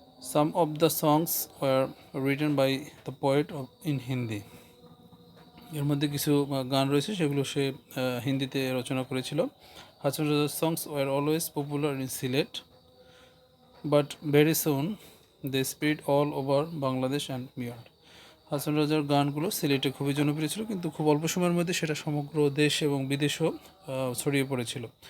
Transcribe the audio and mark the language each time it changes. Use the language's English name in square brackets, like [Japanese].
[English] some of the songs were written by the poet in Hindi, [Bangla] এর মধ্যে কিছু গান রয়েছে সেগুলো সে হিন্দিতে রচনা করেছিল। [English] হাসান রাজার songs were always popular in Sylhet, but very soon they spread all over Bangladesh and beyond. [Bangla] Hasan রাজার গানগুলো সিলেটে খুবই জনপ্রিয় ছিল, কিন্তু খুব অল্প সময়ের মধ্যে সেটা সমগ্র দেশ এবং বিদেশেও ছড়িয়ে পড়েছিল।